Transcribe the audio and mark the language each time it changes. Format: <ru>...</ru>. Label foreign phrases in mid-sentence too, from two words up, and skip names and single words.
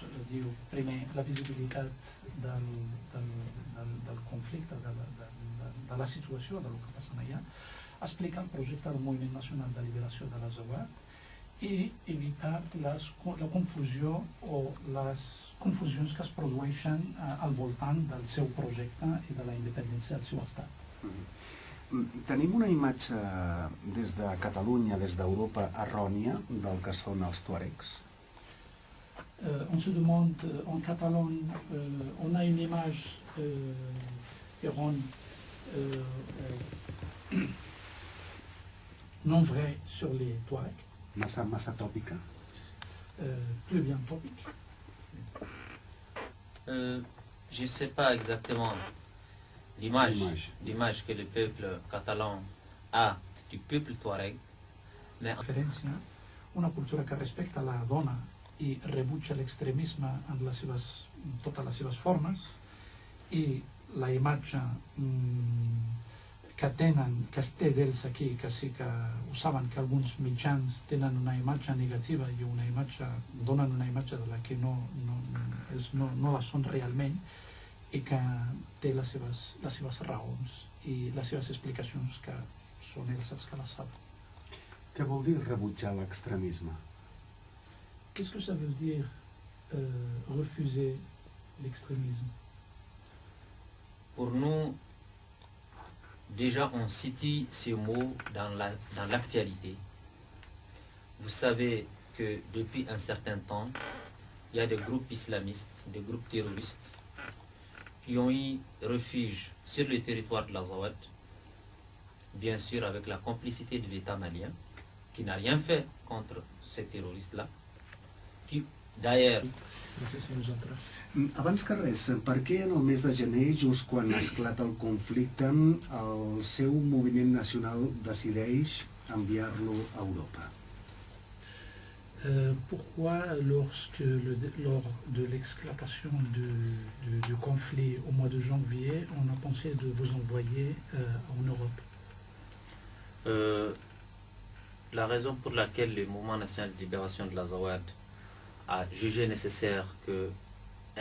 <ca>Diu, primer, la visibilitat del conflicte, de la situació, del que passa allà, explica el projecte del moviment nacional de liberació de l'Azawad i evitar la confusió o les confusions que es produeixen al voltant del seu projecte i de la independència del seu estat. Tenim una imatge des de Catalunya, des d'Europa, errònia del que són els tuaregs?</ca> <fr>On se demande en catalan, on a une image erronée, non vraie sur les Touaregs.</fr> <ca>Massa tòpica?</ca> <fr>Plus bien topique. Je ne sais pas exactement l'image que le peuple catalan a du peuple touareg, mais</fr> <ca>Diferència, una cultura que respecta la dona i rebutja l'extremisme en totes les seves formes, i la imatge que es té d'ells aquí, que sí que ho saben que alguns mitjans tenen una imatge negativa i donen una imatge de la que ells no la són realment, i que té les seves raons i les seves explicacions, que són ells els que les saben. Què vol dir rebutjar l'extremisme?</ca> <fr>Qu'est-ce que ça veut dire refuser l'extrémisme? pour nous, déjà on situe ces mots dans l'actualité. Vous savez que depuis un certain temps, il y a des groupes islamistes, des groupes terroristes qui ont eu refuge sur le territoire de l'Azawad, bien sûr avec la complicité de l'État malien, qui n'a rien fait contre ces terroristes-là, qui d'ailleurs...</fr> <ca>Abans que res, per què en el mes de gener, just quan esclata el conflicte, el seu moviment nacional decideix enviar-lo a Europa?</ca> <fr>Pourquoi, lors de l'exclatation du conflit au mois de janvier, on a pensé de vous envoyer en Europe? La raison pour laquelle le mouvement national de libération de l'Azawad a jugé nécessaire qu'un</fr>